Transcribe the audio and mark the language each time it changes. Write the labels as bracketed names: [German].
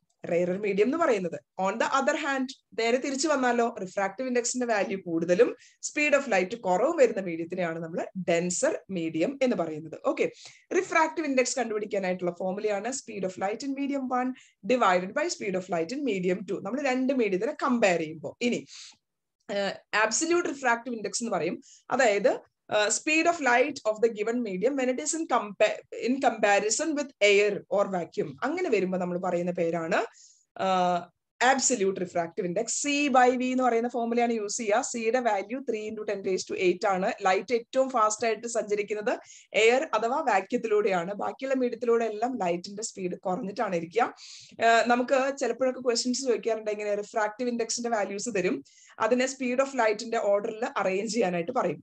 [Malayalam] Rarer medium എന്ന് പറയുന്നത്. [English] on the other hand [Malayalam] നേരെ തിരിച്ചു വന്നാലോ, റിഫ്രാക്റ്റീവ് ഇൻഡെക്സിന്റെ വാല്യൂ കൂടുതലും സ്പീഡ് ഓഫ് ലൈറ്റ് കുറവും വരുന്ന മീഡിയത്തിനെയാണ് നമ്മൾ ഡെൻസർ മീഡിയം എന്ന് പറയുന്നത്. [English] Okay, refractive index കണ്ടുപിടിക്കാനായിട്ടുള്ള ഫോർമുലയാണ് speed of light in medium 1 divided by speed of light in medium 2. [Malayalam] നമ്മൾ രണ്ട് മീഡിയത്തിനെ കമ്പയർ ചെയ്യുമ്പോൾ ഇനി ആബ്സല്യൂട്ട് റിഫ്രാക്റ്റീവ് ഇൻഡെക്സ് എന്ന് പറയും. [English] അതായത് speed of light of the given medium when it is in comparison with air or vacuum. [Malayalam] അങ്ങനെ വരുമ്പോൾ നമ്മൾ പറയുന്ന പേരാണ് absolute refractive index. C/V എന്ന് പറയുന്ന ഫോർമുലയാണ് യൂസ് ചെയ്യുക. സിയുടെ വാല്യൂ 3 × 10⁸ ആണ്. ലൈറ്റ് ഏറ്റവും ഫാസ്റ്റ് ആയിട്ട് സഞ്ചരിക്കുന്നത് എയർ അഥവാ വാക്യത്തിലൂടെയാണ്. ബാക്കിയുള്ള മീഡിയത്തിലൂടെ എല്ലാം ലൈറ്റിന്റെ സ്പീഡ് കുറഞ്ഞിട്ടാണ് ഇരിക്കുക. നമുക്ക് ചിലപ്പോഴൊക്കെ ക്വസ്റ്റ്യൻസ് ചോദിക്കാറുണ്ട്, ഇങ്ങനെ റിഫ്രാക്റ്റീവ് ഇൻഡെക്സിന്റെ വാല്യൂസ് തരും, അതിനെ സ്പീഡ് ഓഫ് ലൈറ്റിന്റെ ഓർഡറിൽ അറേഞ്ച് ചെയ്യാനായിട്ട് പറയും.